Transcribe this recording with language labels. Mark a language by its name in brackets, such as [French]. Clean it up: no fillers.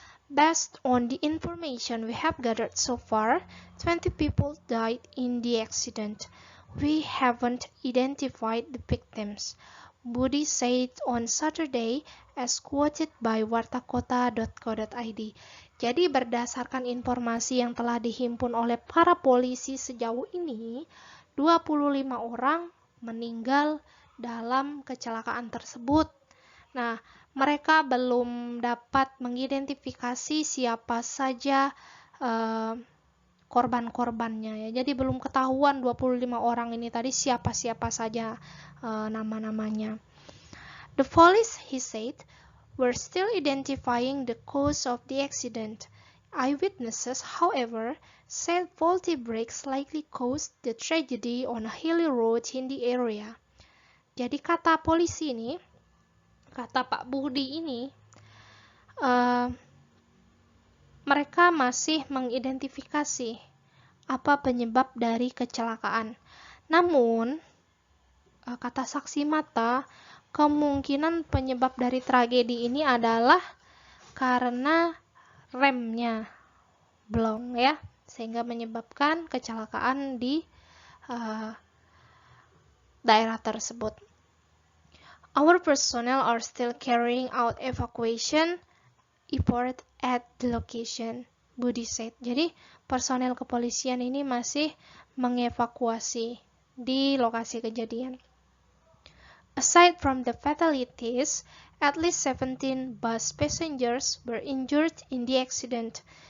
[English] Based on the information we have gathered so far, 20 people died in the accident. We haven't identified the victims, Budi said on Saturday as quoted by wartakota.co.id. [Indonesian] Jadi berdasarkan informasi yang telah dihimpun oleh para polisi sejauh ini, 25 orang meninggal dalam kecelakaan tersebut. Nah, mereka belum dapat mengidentifikasi siapa saja korban-korbannya ya. Jadi belum ketahuan 25 orang ini tadi siapa-siapa saja nama-namanya. [English] The police, he said, were still identifying the cause of the accident. Eyewitnesses, however, said faulty brakes likely caused the tragedy on a hilly road in the area. [Indonesian] Jadi kata polisi ini, kata Pak Budi ini, mereka masih mengidentifikasi apa penyebab dari kecelakaan. Namun, kata saksi mata, kemungkinan penyebab dari tragedi ini adalah karena remnya blong ya, sehingga menyebabkan kecelakaan di daerah tersebut. [English] Our personnel are still carrying out evacuation effort at the location, Budi said. [Indonesian] Jadi personel kepolisian ini masih mengevakuasi di lokasi kejadian. [English] Aside from the fatalities, at least 17 bus passengers were injured in the accident.